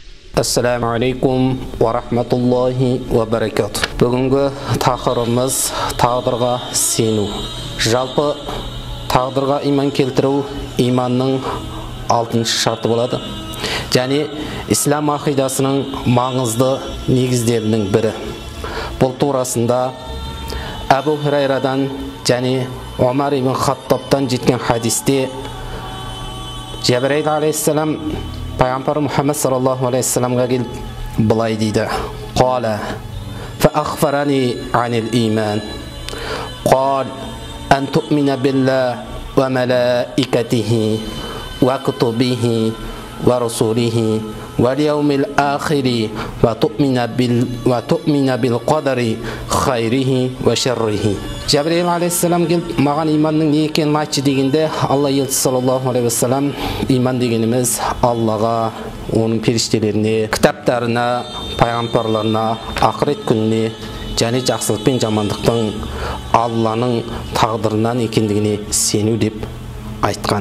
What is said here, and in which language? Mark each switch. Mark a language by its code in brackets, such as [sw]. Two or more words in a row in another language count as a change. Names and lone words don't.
[ar] السلام عليكم ورحمة الله وبركاته. [kk] Бүгінгі тақырыбымыз тағдырға сену. Жалпы тағдырға иман келтіру иманның 6-шы шарты болады. Және ислам ақидасының маңызды негіздерінің бірі. Бұл турасында Абу Хурайрадан және Омар ибн Хаттабтан жеткен хадисте Жабраил алейхиссалам Пайғамбар Мұхаммад [ar] صلى الله عليه وسلم [kk] келіп былай дейді: [ar] "قال فأخبرني عن الإيمان. قال أن تؤمن بالله وملائكته وكتبه ورسله واليوم الآخر وتؤمن بالقدر خيره وشره." [kk] Жабраил алейхиссалам келіп маған иманның не екенін айтшы дегенде, Алла елшісі [ar] صلى الله عليه وسلم: [kk] иман дегеніміз Аллаға, оның періштелеріне, кітаптарына, пайғамбарларына, ақырет күніне және жақсылық пен жамандықтың Алланың тағдырынан екендігіне сену деп айтқан.